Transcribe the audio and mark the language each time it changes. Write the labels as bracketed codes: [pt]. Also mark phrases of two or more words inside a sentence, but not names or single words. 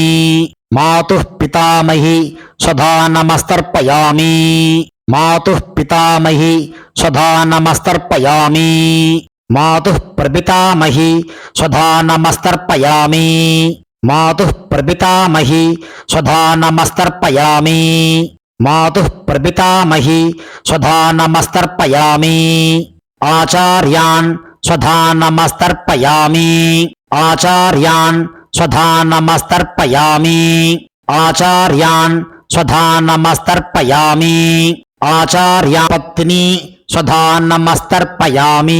[sa] मातुः पितामही स्वधानमस्तर्पयामि. मातुः पितामही स्वधानमस्तर्पयामि. मातुः प्रपितामही स्वधानमस्तर्पयामि. मातुः प्रपितामही स्वधानमस्तर्पयामि. मातुः प्रपितामही स्वधा नमस्तर्पयामि आचार्यान् स्वधा नमस्तर्पयामि आचार्यान् स्वधा नमस्तर्पयामि आचार्यान् स्वधा नमस्तर्पयामि आचार्या पत्नी स्वधा नमस्तर्पयामि